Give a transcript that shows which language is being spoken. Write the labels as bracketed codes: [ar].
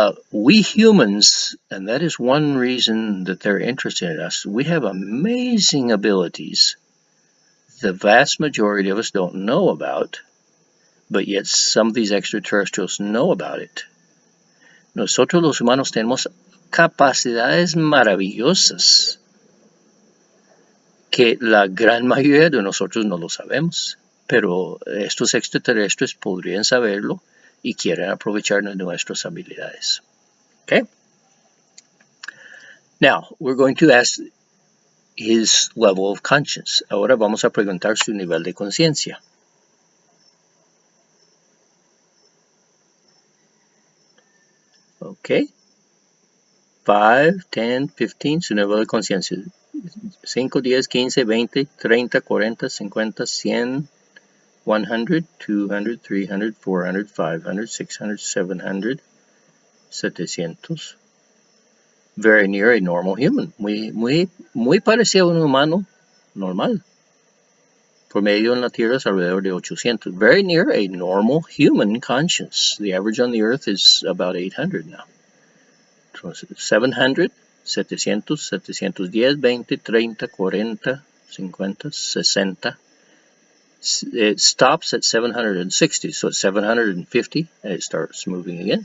[en] We humans, and that is one reason that they're interested in us, we have amazing abilities the vast majority of us don't know about, but yet some of these extraterrestrials know about it. [es] Nosotros los humanos tenemos capacidades maravillosas que la gran mayoría de nosotros no lo sabemos, pero estos extraterrestres podrían saberlo y quieren aprovecharnos de nuestras habilidades. [en] Okay? Now, we're going to ask his level of conscience. [es] Ahora vamos a preguntar su nivel de conciencia. Okay? 5, 10, 15, su nivel de conciencia. [en] 5, 10, 15, 20, 30, 40, 50, 100, 100, 200, 300, 400, 500, 600, 700, 700. Very near a normal human. [es] Muy parecido a un humano normal. Promedio en la Tierra es alrededor de 800. [en] Very near a normal human conscience. The average on the Earth is about 800 now. 700, 700, 710, 20, 30, 40, 50, 60. It stops at 760, so at 750 it starts moving again.